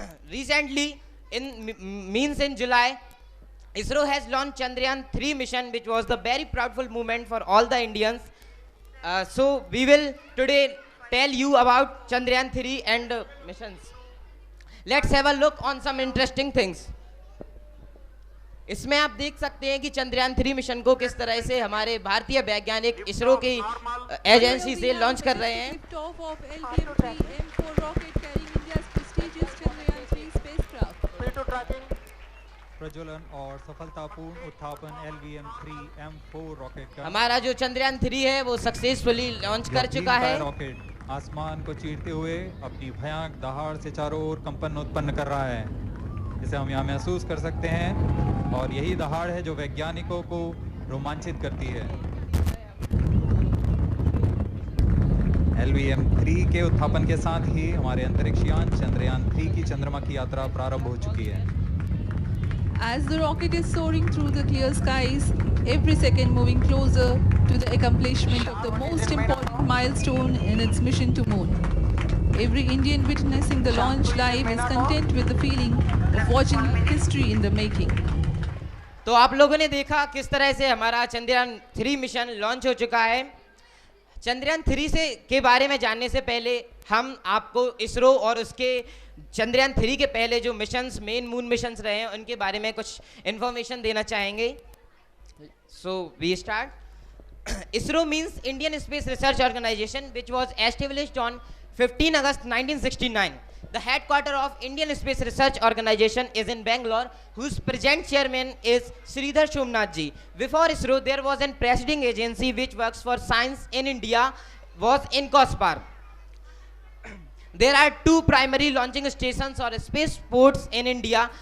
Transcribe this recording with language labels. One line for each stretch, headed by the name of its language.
English: Recently, in July, ISRO has launched Chandrayaan 3 mission, which was the very proudful moment for all the Indians. So we will today tell you about Chandrayaan 3 and missions. Let's have a look on some interesting things.
Hindi: इसमें आप देख सकते हैं कि Chandrayaan 3 mission को किस तरह से हमारे भारतीय वैज्ञानिक इसरो की एजेंसी से लॉन्च कर रहे हैं.
English: Liftoff of LVM-3 M4 rocket carrying India's prestigious Chandrayaan-3 spacecraft.
Hindi: प्रज्वलन और सफलतापूर्ण उत्थापन LVM-3 M4 रॉकेट का हमारा जो चंद्रयान 3 है वो सक्सेसफुली लॉन्च कर चुका है. रॉकेट आसमान को चीरते हुए अपनी भयानक दहाड़ से चारों ओर कंपन उत्पन्न कर रहा है, जिसे हम यहाँ महसूस कर सकते हैं, और यही दहाड़ है जो वैज्ञानिकों को रोमांचित करती है. LVM-3 के उत्थापन के साथ ही हमारे अंतरिक्ष यान चंद्रयान 3 की चंद्रमा की यात्रा प्रारंभ हो चुकी है.
English: As the rocket is soaring through the clear skies, every second moving closer to the accomplishment of the most important milestone in its mission to moon. Every Indian witnessing the launch live is content with the feeling of watching history in the making.
Hindi: तो आप लोगों ने देखा किस तरह से हमारा Chandrayaan 3 mission launch हो चुका है. चंद्रयान 3 से के बारे में जानने से पहले हम आपको इसरो और उसके चंद्रयान 3 के पहले जो मिशंस मेन मून मिशंस रहे हैं उनके बारे में कुछ इन्फॉर्मेशन देना चाहेंगे.
English: So we start. ISRO means Indian Space Research Organisation which was established on 15 August 1969. The headquarters of Indian Space Research Organization is in Bangalore, whose present chairman is Sridhar Somnath ji. Before ISRO, there was a preceding agency which works for science in India, was in COSPAR. There are two primary launching stations or spaceports in India.